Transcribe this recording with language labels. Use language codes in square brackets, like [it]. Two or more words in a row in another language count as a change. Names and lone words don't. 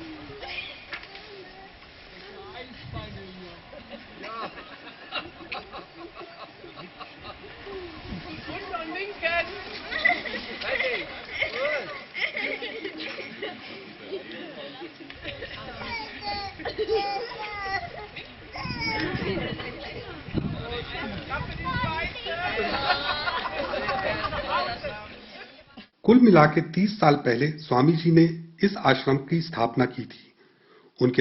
[de] Einspeine hier. Ja. Und dann winken. Ready. Gut. [hi] कुल मिलाकर 30 साल पहले स्वामी जी ने इस आश्रम की स्थापना की थी।